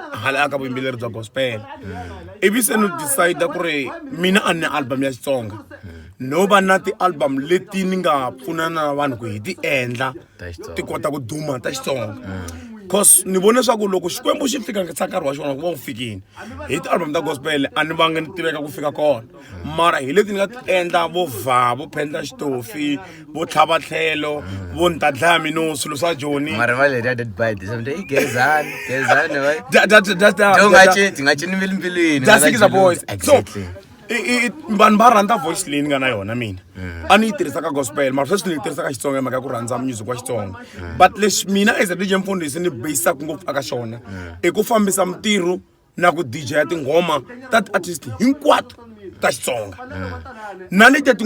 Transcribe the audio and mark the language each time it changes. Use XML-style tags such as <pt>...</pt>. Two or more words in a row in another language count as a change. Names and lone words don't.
<ts>hala aka vuyimbeleri bya gospel ivi se ni decide ku ri mina a ni album ya Xitsonga no va na ti-album leti ni nga pfunana na vanhu ku hi ti endla ti kota ku duma ta Xitsonga cause ni vone swa ku loko Xikwembu xi fika nkarhi wa xona ku va ku fikini hi ti-album ta gospel a ni vangi ni tiveka ku fika kona mara hi leti ni nga ti endla vo Phenda Xitofi vo Tlhava Tlhelo vo Ntadlaya Mino swilo swa Joni mara va le</ts> <en>dead by this something</en> <ts>gezani ti nga cini mbilwini</ts> <en>that's the boys exactly</en> <ts>vanhu va rhandza voice leyi ni nga na yona mina a ni yi tirhisa ka gospel mara sweswi ni yi tirhisa ka Xitsonga hi mhaka ya ku rhandza music wa Xitsonga but leswi mina</ts> <en>as a DJ</en> <ts>Mfundisi ni basaka ngopfu aka xona i ku fambisa mintirho na ku DJ ya tinghoma ta artist hinkwato ta Xitsonga na leti tin'wana</ts>